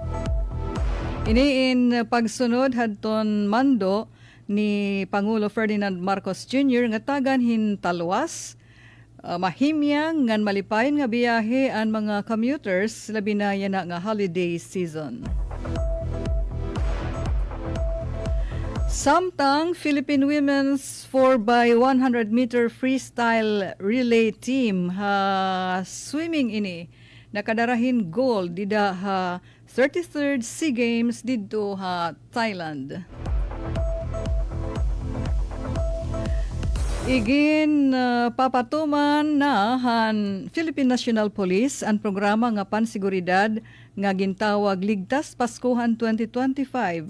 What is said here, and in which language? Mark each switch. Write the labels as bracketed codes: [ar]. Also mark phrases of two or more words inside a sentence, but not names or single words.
[war] Iniin pagsunod hadton mando ni Pangulo Ferdinand Marcos Jr. nga tagan hintalwas mahimyang ngan malipayon nga biyahe ang mga commuters labi na yana nga holiday season. Samtang Philippine Women's 4x100 meter freestyle relay team ha swimming ini nakadarahin gold dida ha 33rd SEA Games didto ha Thailand. Igin papatuman na han Philippine National Police ang programa nga pansiguridad nga gintawag Ligtas Paskuhan 2025.